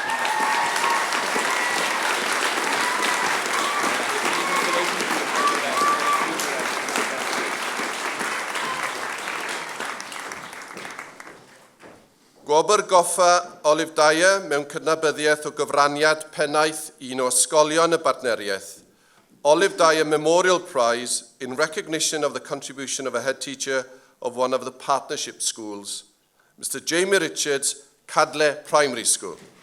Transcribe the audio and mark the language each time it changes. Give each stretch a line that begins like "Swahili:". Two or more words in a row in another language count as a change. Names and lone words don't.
Welsh: Gwobr Goffa Olive Dyer mewn cydnabyddiaeth o gyfraniad pennaeth un o ysgolion y partneriaeth.
English: Olive Dyer Memorial Prize in recognition of the contribution of a head teacher of one of the partnership schools, Mr. Jamie Richards, Cadle Primary School.